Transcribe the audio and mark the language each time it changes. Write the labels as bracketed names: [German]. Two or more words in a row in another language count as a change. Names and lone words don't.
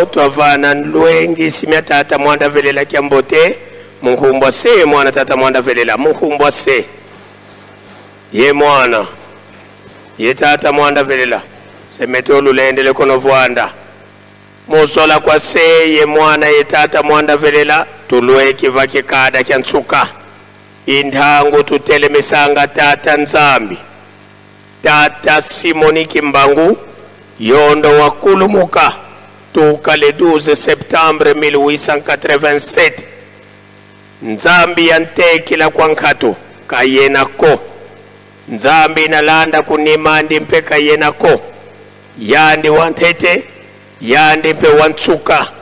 [Kongo] tovana nluengi simya tata mwanda velela kia mbote munkumbwa se mwana tata mwanda velela munkumbwa se ye mwana ye tata mwanda velela semeto lulendele kono vwanda musola kwa se ye mwana ye tata mwanda velela tulwe kiva kikada kia nsuka indhangu tutele misanga tata nzambi tata Simoni Kimbangu yondo wakulumuka tuka le 12 septembre 1887 nzambi yantekila kwa nkatu kayenako nzambi nalanda kunimandi mpe kayenako yandi wantete yandi mpe wantsuka